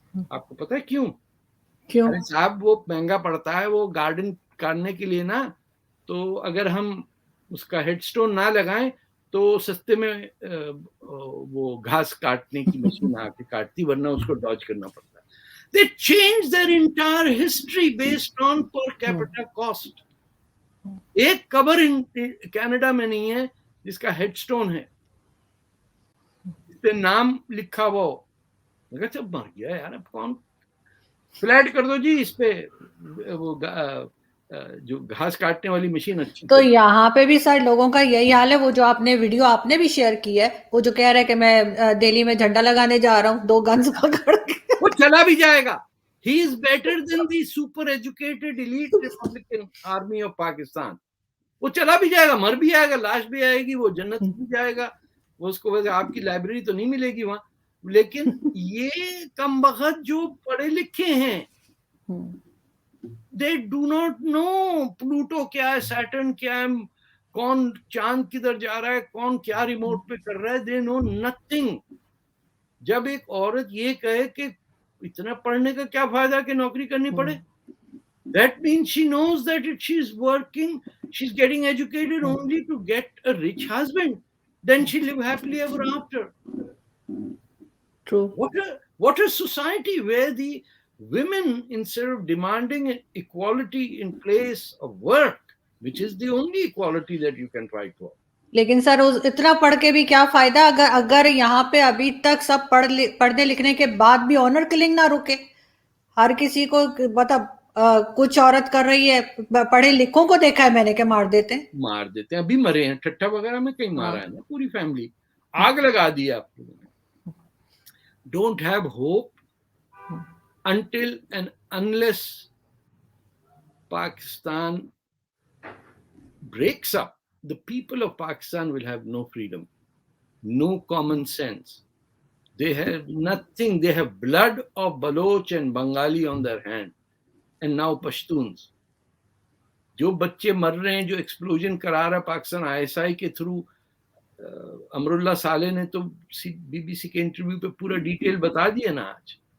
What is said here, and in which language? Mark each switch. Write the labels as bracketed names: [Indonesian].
[Urdu] آپ کو پتا ہے کیوں؟ ارے صاحب وہ مہنگا پڑتا ہے, وہ گارڈن کاٹنے کے لیے نا, تو اگر ہم اس کا ہیڈ سٹون نہ لگائیں تو سستے میں وہ گھاس کاٹنے کی مشین آ کے کاٹتی, ورنہ اس کو ڈاج کرنا پڑتا ہے. [English] They changed their entire history based on per capita cost. [Urdu] ایک قبر کینیڈا میں نہیں ہے جس کا ہیڈ سٹون ہے, اس پہ نام لکھا ہوا ہو. میں کہا مر گیا یار, اب کون, فلیٹ کر دو جی اس پہ وہ جو گھاس کاٹنے والی مشین اچھی. تو یہاں پہ بھی سر لوگوں کا یہی حال ہے. وہ جو آپ نے ویڈیو آپ نے بھی شیئر کی ہے, وہ جو کہہ رہے کہ میں دہلی میں جھنڈا لگانے جا رہا ہوں 2 گنز پکڑ کے, وہ چلا بھی جائے گا. [English] He is better than the super educated elite Republican Army of Pakistan. [Urdu] وہ چلا بھی جائے گا, مر بھی آئے گا, لاش بھی آئے گی, وہ جنت بھی جائے گا. وہ اس کو ویسے آپ کی لائبریری تو نہیں ملے گی وہاں, لیکن یہ کم بخت جو پڑھے لکھے ہیں, [English] they do not know [Urdu] Pluto کیا ہے, سیٹرن کیا ہے, کون چاند کدھر جا رہا ہے, کون کیا ریموٹ پہ کر رہا ہے. [English] they know nothing. [Urdu] جب ایک عورت یہ کہے کہ اتنا پڑھنے کا کیا فائدہ کہ نوکری کرنی پڑے, [English] that means she knows that if she's working, she's getting educated only to get a rich husband, then she'll live happily ever after. True. What a society where the women, instead of demanding equality in place of work, which is the only equality that you can try for. [Urdu] لیکن سر اتنا پڑھ کے بھی کیا فائدہ اگر یہاں پہ ابھی تک سب پڑھنے لکھنے کے بعد بھی آنر کلنگ نہ رکے. ہر کسی کو مطلب کچھ عورت کر رہی ہے, پڑھے لکھوں کو دیکھا ہے میں نے کہ مار دیتے ہیں, ابھی مرے ہیں ٹھٹھا وغیرہ میں کہیں مارا ہے نا, پوری فیملی آگ لگا دی آپ لوگوں نے. [English] Don't have hope until and unless Pakistan breaks up. The people of Pakistan will have no freedom, no common sense. They have nothing. They have blood of Baloch and Bengali on their hand, and now Pashtuns. [Urdu] جو بچے مر رہے ہیں, جو explosion کرا رہا ہے Pakistan ISI کے تھرو, امر اللہ صالح نے تو BBC کے انٹرویو پہ پورا ڈیٹیل بتا دیا نا آج.